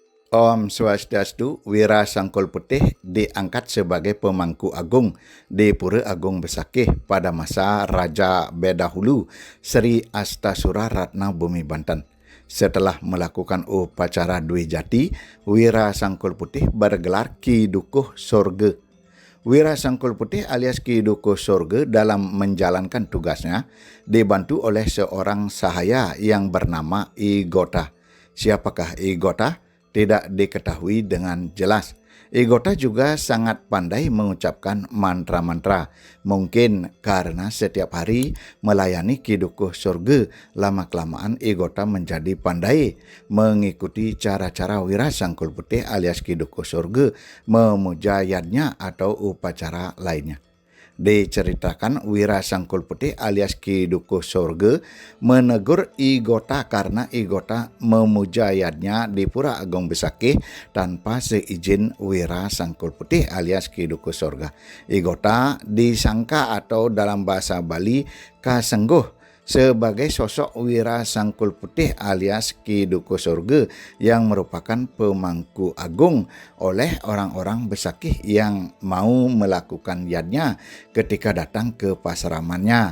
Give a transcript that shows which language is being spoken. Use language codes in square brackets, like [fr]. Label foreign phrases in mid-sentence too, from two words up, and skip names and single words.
[ban] Om Swastiastu, [id] Wira Sangkul Putih diangkat sebagai pemangku agung di Pura Agung Besakih pada masa Raja Bedahulu Sri Astasura Ratna Bumi Banten. Setelah melakukan upacara Dwi Jati, Wira Sangkul Putih bergelar Ki Dukuh Sorge. Wira Sangkul Putih alias Ki Dukuh Sorge dalam menjalankan tugasnya dibantu oleh seorang sahaya yang bernama I Gota. Siapakah I Gota? Tidak diketahui dengan jelas. I Gota juga sangat pandai mengucapkan mantra-mantra. Mungkin karena setiap hari melayani Ki Dukuh Sorge, lama-kelamaan I Gota menjadi pandai mengikuti cara-cara Wira Sangkul Putih alias Ki Dukuh Sorge memuja yadnya atau upacara lainnya. Diceritakan Wira Sangkul Putih alias Ki Dukuh Sorge menegur I Gota karena I Gota memuja yadnya di Pura Agung Besakih tanpa seizin Wira Sangkul Putih alias Ki Dukuh Sorge. I Gota disangka atau dalam bahasa Bali kasengguh sebagai sosok Wira Sangkul Putih alias Ki Dukuh Sorge yang merupakan pemangku agung oleh orang-orang Besakih yang mau melakukan yadnya ketika datang ke pasramannya.